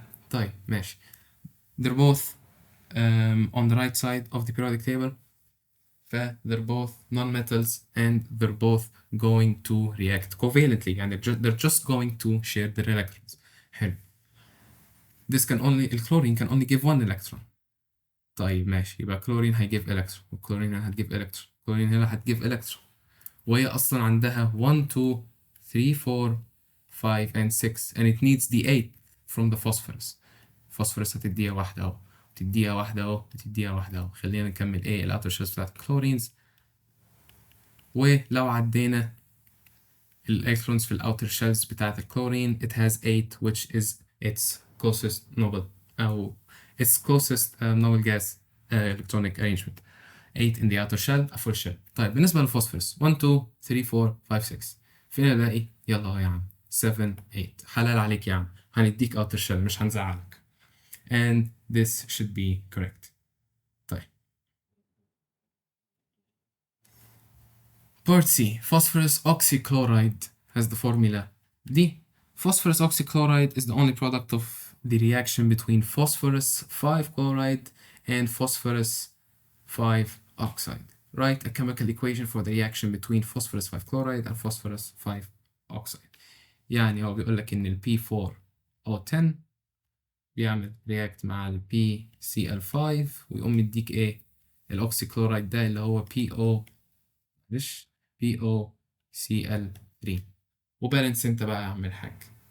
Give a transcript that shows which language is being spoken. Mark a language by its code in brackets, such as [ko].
[ar] طيب ماشي. [en] they're both on the right side of the periodic table، ف they're both non-metals and they're both going to react covalently، يعني they're just going to share their electrons. [ar] حلو. [en] this can only الكلورين can only give one electron. [ar] طيب ماشي، يبقى كلورين هيجيب electron والكلورين هنا هتجيب electron، كلورين هنا هتجيب electron، وهي أصلا عندها 1 2 3 4 5 [en] and 6 and it needs the 8 from the phosphorus. [ar] phosphorus هتديها واحدة أهو، تديها واحدة أهو، تديها واحدة أهو. خلينا نكمل إيه الأوتر شيلز بتاعت الكلورينز. ولو عدينا الإلكترونز في الأوتر شيلز بتاعت الكلورين [en] it has 8 which is its closest noble أو its closest noble gas electronic arrangement. 8 in the outer shell a full shell. [ar] طيب بالنسبة للفوسفورس 1 2 3 4 5 6 فين الاقي؟ يلا اهو يا عم 7 8. حلال عليك يا عم، هنديك outer shell مش هنزعلك. [en] and this should be correct. طيب part C, phosphorus oxychloride has the formula D. Phosphorus oxychloride is the only product of the reaction between phosphorus 5 chloride and phosphorus 5 oxide. Write a chemical equation for the reaction between phosphorus 5 chloride and phosphorus 5 oxide. [ar] يعني هو بيقول لك إن ال P4O10 بيعمل رياكت مع ال PCl5 ويقوم يديك إيه؟ الأوكسيكلورايد ده اللي هو POCl3 وبالانس أنت بقى يا عم الحاج.